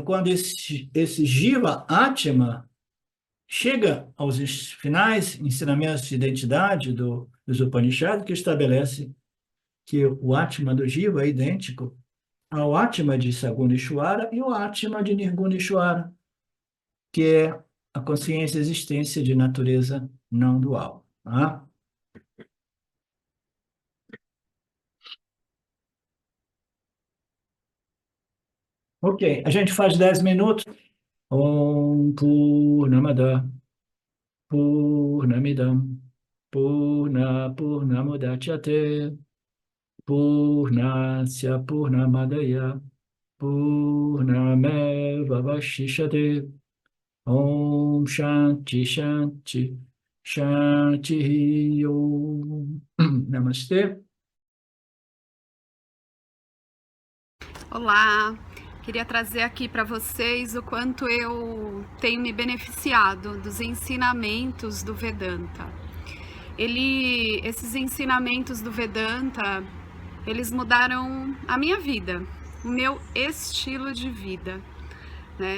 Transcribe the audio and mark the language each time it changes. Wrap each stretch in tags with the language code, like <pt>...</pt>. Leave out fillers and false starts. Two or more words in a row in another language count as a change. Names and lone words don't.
<pt>Quando esse</pt> <sa>जीव आत्मा</sa> <pt>chega aos finais ensinamentos de identidade dos Upanishads, que estabelece que o Atma do Jiva é idêntico ao Atma de</pt> <sa>सगुण ईश्वर</sa> <pt>e o Atma de</pt> <sa>निर्गुण ईश्वर,</sa> <pt>que é a consciência e existência de natureza não dual. Tá? Ok, a gente faz 10 minutos.</pt> <sa>ॐ पूर्णमदः पूर्णमिदं पूर्णमुदच्यते पूर्णस्य पूर्णमादाय पूर्णमेव अवशिष्यते ॐ शान्तिः शान्तिः शान्तिः ॐ Namastê.</sa> <pt>Olá, queria trazer aqui para vocês o quanto eu tenho me beneficiado dos ensinamentos do Vedanta. Esses ensinamentos do Vedanta, eles mudaram a minha vida, o meu estilo de vida, né?</pt>